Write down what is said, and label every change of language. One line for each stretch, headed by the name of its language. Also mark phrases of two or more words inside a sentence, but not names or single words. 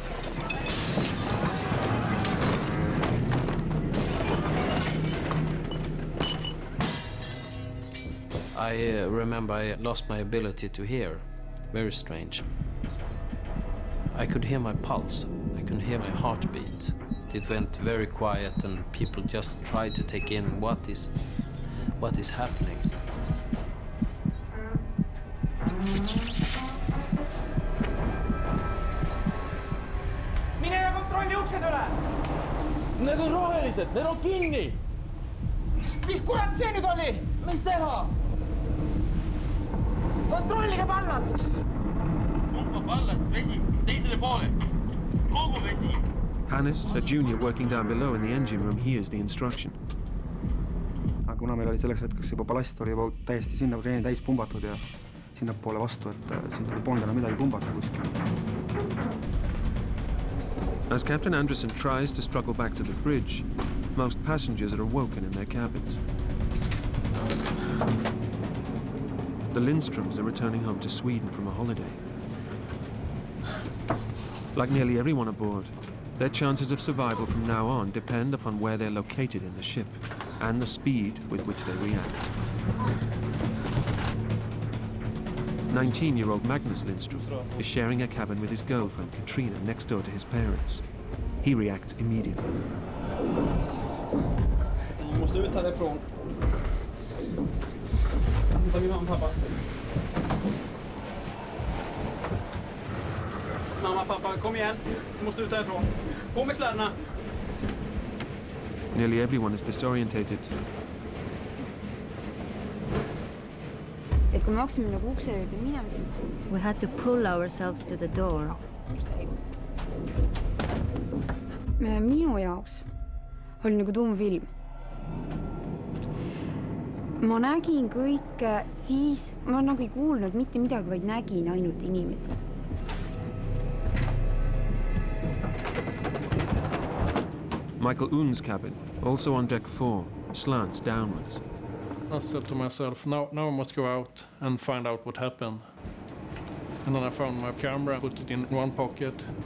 English: I remember I lost my ability to hear. Very strange. I could hear my pulse. I could hear my heartbeat. It went very quiet, and people just tried to take in what is happening.
Estonian: Mine ja kontrolli uksed üle! Need on rohelised, need on kinni! Mis kurat see nüüd oli? Mis teha? Kontrollige pallast! Pumpa pallast vesi teisele poole. Kogu vesi.
English: Hannes, a junior working down below in the engine room, hears the instruction.
Estonian: Aga kuna meil oli selleks hetkeks juba ballast oli juba täiesti sinna kreeni täis pumbatud ja sinnapoole vastu, et siin tuleb polnud enam midagi pumbata kuskil.
English: As Captain Anderson tries to struggle back to the bridge, most passengers are awoken in their cabins. The Lindstroms are returning home to Sweden from a holiday. Like nearly everyone aboard, Their chances of survival from now on depend upon where they're located in the ship and the speed with which they react. 19-year-old Magnus Lindström is sharing a cabin with his girlfriend Katrina next door to his parents. He reacts immediately.
Swedish: Vi måste ut härifrån. Ta min mamma och pappa. Mamma, pappa, kom igen. Vi måste ut härifrån. På med kläderna.
English: Nearly everyone is disorientated.
Estonian: Et kui me hakkasime nagu ukse juurde minema, siis
English: we had to pull ourselves to the door.
Estonian: Minu jaoks oli nagu tuumfilm. Ma nägin kõike, siis ma nagu ei kuulnud mitte midagi, vaid nägin ainult inimesi.
English: Michael Un's cabin, also on deck 4, slants downwards. I said to myself, now I must go out and find out what happened. And then I found my camera, put it in one pocket.